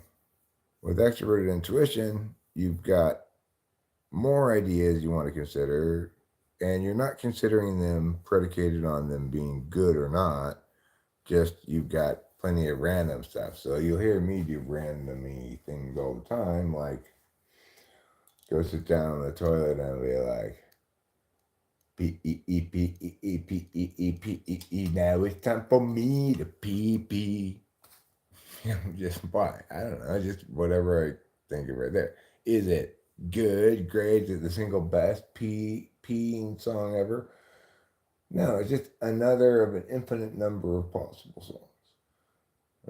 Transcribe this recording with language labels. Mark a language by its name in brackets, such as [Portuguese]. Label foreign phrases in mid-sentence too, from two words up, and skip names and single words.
[English] With extroverted intuition, you've got more ideas you want to consider, and you're not considering them predicated on them being good or not. Just you've got plenty of random stuff. So you'll hear me do randomy things all the time, like go sit down on the toilet and be like, P E E P E E P E E P E E. Now it's time for me to pee pee. Just why? I don't know. Just whatever I think of right there. Is it good? Great? Is it the single best peeing song ever? No, it's just another of an infinite number of possible songs.